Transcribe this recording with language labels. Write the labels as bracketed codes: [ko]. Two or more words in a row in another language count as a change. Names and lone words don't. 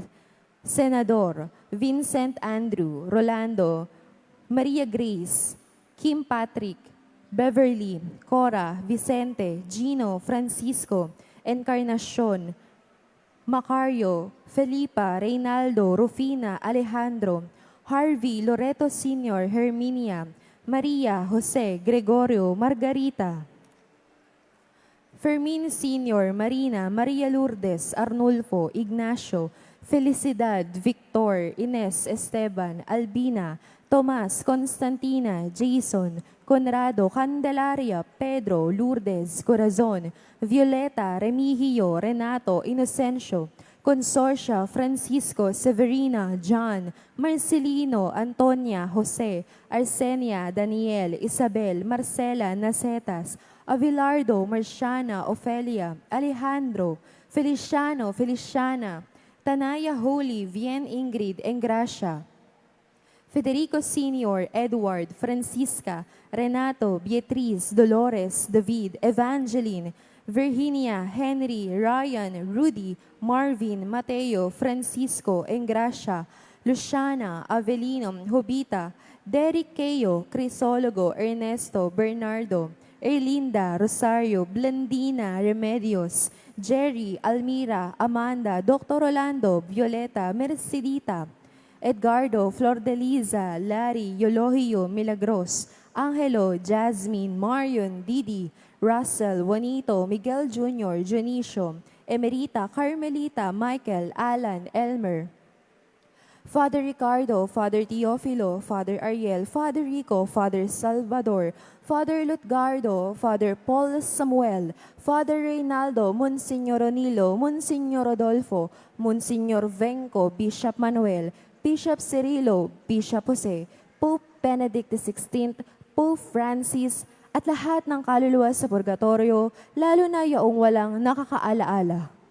[tl] Senador, Vincent Andrew, Rolando, Maria Grace, Kim Patrick, Beverly, Cora, Vicente, Gino, Francisco, Encarnacion, Macario, Felipa, Reynaldo, Rufina, Alejandro, Harvey, Loreto Sr., Herminia, Maria, Jose, Gregorio, Margarita, Fermin Sr., Marina, Maria Lourdes, Arnulfo, Ignacio, Felicidad, Victor, Ines, Esteban, Albina, Tomas, Constantina, Jason, Conrado, Candelaria, Pedro, Lourdes, Corazon, Violeta, Remigio, Renato, Inocencio, Consorcia, Francisco, Severina, John, Marcelino, Antonia, Jose, Arsenia, Daniel, Isabel, Marcela, Nacetas, Avilardo, Marciana, Ofelia, Alejandro, Feliciano, Feliciana, Tanaya Holy, Vien Ingrid, Engracia, Federico Sr., Edward, Francisca, Renato, Beatriz, Dolores, David, Evangeline, Virginia, Henry, Ryan, Rudy, Marvin, Mateo, Francisco, Engracia, Luciana, Avelino, Jovita, Derek Keo, Crisologo, Ernesto, Bernardo, Erlinda, Rosario, Blandina, Remedios, Jerry, Almira, Amanda, Dr. Rolando, Violeta, Mercedita, Edgardo, Flor de Liza, Larry, Yolohio, Milagros, Angelo, Jasmine, Marion, Didi, Russell, Juanito, Miguel Jr., Junicio, Emerita, Carmelita, Michael, Alan, Elmer, Father Ricardo, Father Teofilo, Father Ariel, Father Rico, Father Salvador, Father Lutgardo, Father Paul Samuel, Father Reynaldo, Monsignor Onilo, Monsignor Rodolfo, Monsignor Venco, Bishop Manuel, Bishop Cirilo, Bishop Jose, Pope Benedict XVI, Pope Francis, at lahat ng kaluluwa sa purgatorio, lalo na yaong walang nakakaalaala.